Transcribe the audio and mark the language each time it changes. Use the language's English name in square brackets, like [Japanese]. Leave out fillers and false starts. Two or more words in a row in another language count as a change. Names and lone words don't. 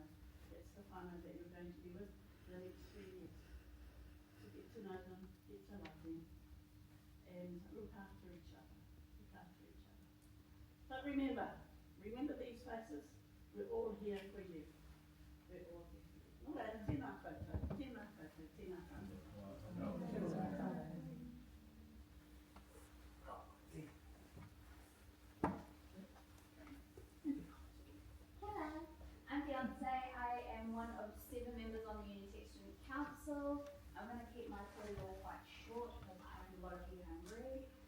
[English] That's the whānau that you're going to be with for the next 3 years. So get to know them, get to love them, and look after each other. Look after each other. But remember these faces. We're all here for you. We're all here for you. [Māori] Nō reira, tēnā koutou, tēnā koutou, tēnā koutou. [English] Hello, I'm Beyonce. I am one of 7 members on the Unitech Student Council. I'm going to keep my corridor quite short because I'm low-key hungry.